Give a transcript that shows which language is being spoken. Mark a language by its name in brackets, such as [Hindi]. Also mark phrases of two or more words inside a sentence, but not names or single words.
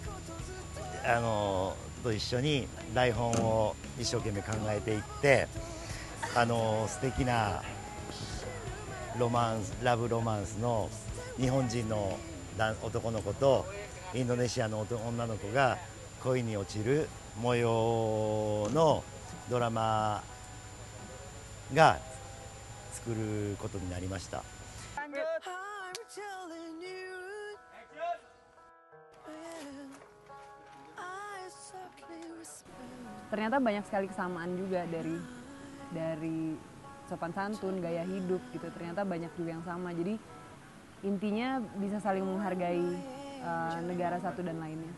[Japanese] と一緒に台本を一生懸命考えていって、素敵なラブロマンスの日本人の男の子とインドネシアの女の子が恋に落ちる模様のドラマが作ることになりました。 [Indonesian] Ternyata banyak sekali kesamaan juga dari sopan santun, gaya hidup gitu. Ternyata banyak juga yang sama. Jadi intinya bisa saling menghargai negara satu dan lainnya.